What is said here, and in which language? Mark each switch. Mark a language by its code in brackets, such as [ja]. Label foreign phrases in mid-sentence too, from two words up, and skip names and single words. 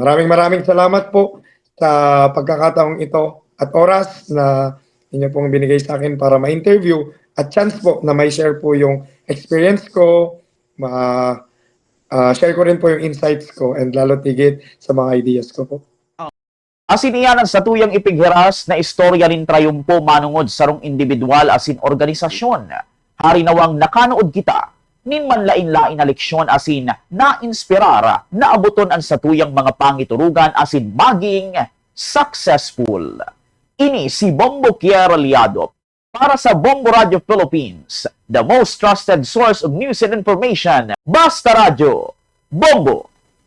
[tl] Maraming salamat po sa pagkakataong ito at oras na inyo pong binigay sa akin para ma-interview at chance po na may share po yung experience ko, share ko rin po yung insights ko and [bik] lalo tigit [tl] sa mga ideas ko po. [bik] Asin iyan ang satuyang ipighiras na istorya rin trayumpo manungod sarong individual asin organisasyon. Hari nawang nakanood kita, nin manlain-lain na leksyon asin na-inspirar na abuton ang satuyang mga pangiturugan asin maging successful. Ini si Bombo Kier Aliado para sa Bombo Radio Philippines, [en] the most trusted source of news and information. [tl] Basta Radio, Bombo!